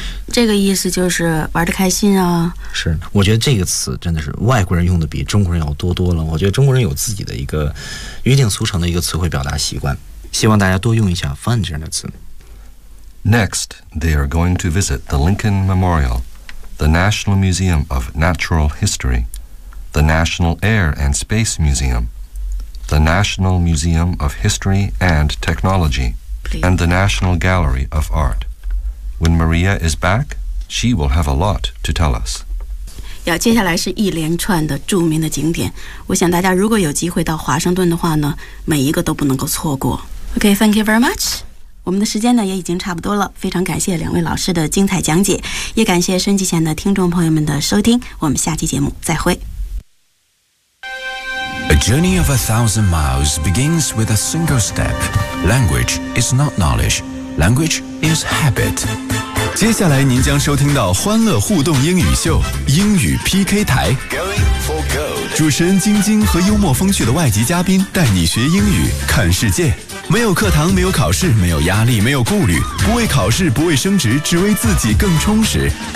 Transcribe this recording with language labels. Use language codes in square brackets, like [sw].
[zh] 这个意思就是玩得开心啊是我觉得这个词真的是外国人用的比中国人要多多了我觉得中国人有自己的一个约定俗成的一个词汇表达习惯希望大家多用一下 fun 这样的词 [en] Next, they are going to visit the Lincoln Memorial, the National Museum of Natural History, the National Air and Space Museum, the National Museum of History and Technology, and the National Gallery of Art. When Maria is back, she will have a lot to tell us. [zh] 要接下来是一连串的著名的景点，我想大家如果有机会到华盛顿的话呢，每一个都不能够错过。 [en] OK, thank you very much. [zh] 我们的时间呢也已经差不多了，非常感谢两位老师的精彩讲解，也感谢收音机前的听众朋友们的收听，我们下期节目再会。 [en] A journey of 1,000 miles begins with a single step. Language is not knowledge. Language is habit. [zh] 接下来您将收听到欢乐互动英语秀英语 PK 台，主持人晶晶和幽默风趣的外籍嘉宾带你学英语看世界，没有课堂，没有考试，没有压力，没有顾虑，不为考试，不为升职，只为自己更充实。